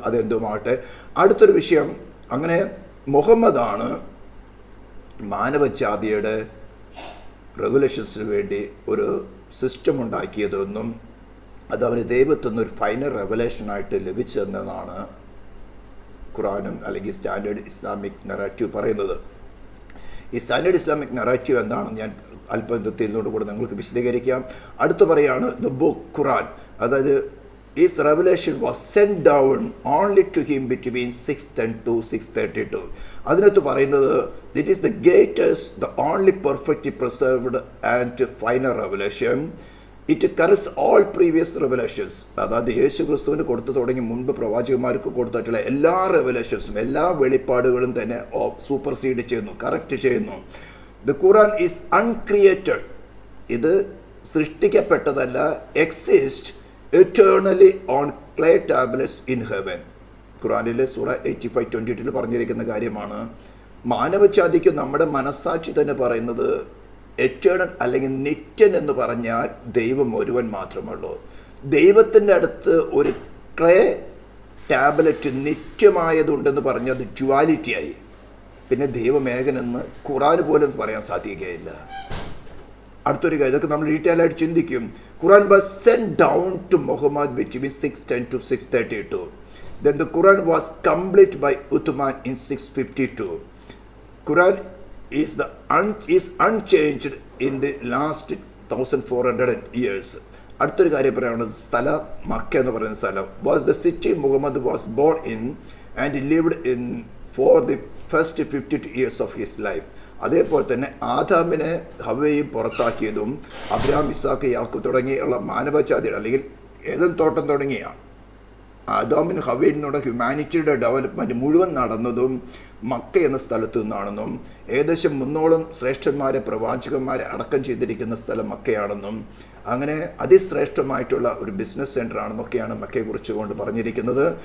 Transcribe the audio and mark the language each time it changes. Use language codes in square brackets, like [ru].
[ml] അതെന്തുമാകട്ടെ, അടുത്തൊരു വിഷയം, അങ്ങനെ മുഹമ്മദാണ് മാനവജാതിയുടെ റെഗുലേഷൻസിന് വേണ്ടി ഒരു സിസ്റ്റം ഉണ്ടാക്കിയതെന്നും അത് അവന് ദൈവത്തിൽ നിന്നൊരു ഫൈനൽ റെവലേഷനായിട്ട് ലഭിച്ചതെന്നാണ് ഖുറാനും അല്ലെങ്കിൽ സ്റ്റാൻഡേർഡ് ഇസ്ലാമിക് നറേറ്റീവ് പറയുന്നത്. ഈ സ്റ്റാൻഡേർഡ് ഇസ്ലാമിക് നറേറ്റീവ് എന്താണെന്ന് ഞാൻ അല്പത്തിൽ കൂടെ നിങ്ങൾക്ക് വിശദീകരിക്കാം. അടുത്ത് പറയാണ് ദ ബുക്ക് ഖുറാൻ, അതായത് [en] his revelation was sent down only to him between 610 to 632. [ml] അതിനകത്ത് പറയുന്നത്, [en] it is the greatest, the only perfectly preserved and final revelation. It covers all previous revelations. [ml] അതായത് യേശു ക്രിസ്തുവിന് കൊടുത്തു തുടങ്ങി മുൻപ് പ്രവാചകന്മാർക്ക് കൊടുത്തിട്ടുള്ള എല്ലാ റെവലേഷൻസും എല്ലാ വെളിപ്പാടുകളും തന്നെ സൂപ്പർസീഡ് ചെയ്യുന്നു, കറക്റ്റ് ചെയ്യുന്നു. [en] The Quran is uncreated. [ml] ഇത് സൃഷ്ടിക്കപ്പെട്ടതല്ല. [en] Exist eternally on clay tablets in heaven. [ml] ഖുറാനിലെ സൂറ 85:22 പറഞ്ഞിരിക്കുന്ന കാര്യമാണ്. മാനവജാതിക്ക് നമ്മുടെ മനസ്സാക്ഷി തന്നെ പറയുന്നത് എറ്റേണൽ അല്ലെങ്കിൽ നിത്യൻ എന്ന് പറഞ്ഞാൽ ദൈവം ഒരുവൻ മാത്രമുള്ളൂ. ദൈവത്തിൻ്റെ അടുത്ത് ഒരു ക്ലേ ടാബ്ലറ്റ് നിത്യമായതുണ്ടെന്ന് പറഞ്ഞ് അത് ഡ്യുവാലിറ്റിയായി. പിന്നെ ദൈവമേകനെന്ന് ഖുറാൻ പോലും പറയാൻ സാധിക്കുകയില്ല. അടുത്തൊരു കാര്യം, ഇതൊക്കെ നമ്മൾ ഡീറ്റെയിൽ ആയിട്ട് ചിന്തിക്കും. [en] Quran was sent down to Muhammad between 610 to 632. Then the Quran was complete by Uthman in 652. Quran is unchanged in the last 1400 years. [ml] അടുത്തൊരു കാര്യം പറയുന്നത് സ്ഥലം മക്ക എന്ന് പറയുന്ന സ്ഥലം [en] was the city Muhammad was born in and lived in for the first 52 years of his life. [ml] അതേപോലെ തന്നെ ആദാമിനെ ഹവ്വയും പുറത്താക്കിയതും Abraham, Isaac, Yakub തുടങ്ങിയുള്ള മാനവജാതിയുടെ അല്ലെങ്കിൽ ഏദൻ തോട്ടം തുടങ്ങിയ ആദാമിന് ഹവ്വയിലൂടെ ഹ്യൂമാനിറ്റിയുടെ ഡെവലപ്മെൻറ്റ് മുഴുവൻ നടന്നതും മക്ക എന്ന സ്ഥലത്തു നിന്നാണെന്നും ഏകദേശം 300 ശ്രേഷ്ഠന്മാരെ പ്രവാചകന്മാരെ അടക്കം ചെയ്തിരിക്കുന്ന സ്ഥലം മക്കയാണെന്നും അങ്ങനെ അതിശ്രേഷ്ഠമായിട്ടുള്ള ഒരു ബിസിനസ് സെൻ്റർ ആണെന്നൊക്കെയാണ് മക്കയെക്കുറിച്ച് കൊണ്ട് പറഞ്ഞിരിക്കുന്നത്.